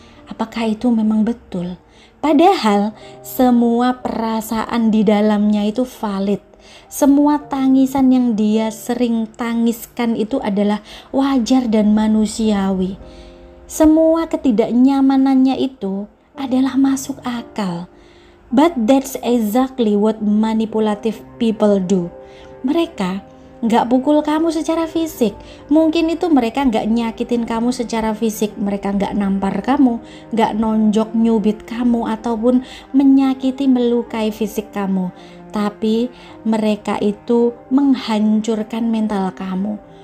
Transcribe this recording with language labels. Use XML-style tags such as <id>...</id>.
<id>Apakah itu memang betul? Padahal semua perasaan di dalamnya itu valid. Semua tangisan yang dia sering tangiskan itu adalah wajar dan manusiawi. Semua ketidaknyamanannya itu adalah masuk akal.</id> <en>But that's exactly what manipulative people do.</en> <id>Mereka nggak pukul kamu secara fisik. Mungkin itu mereka nggak nyakitin kamu secara fisik. Mereka nggak nampar kamu, nggak nonjok nyubit kamu, ataupun menyakiti melukai fisik kamu. Tapi mereka itu menghancurkan mental kamu.</id>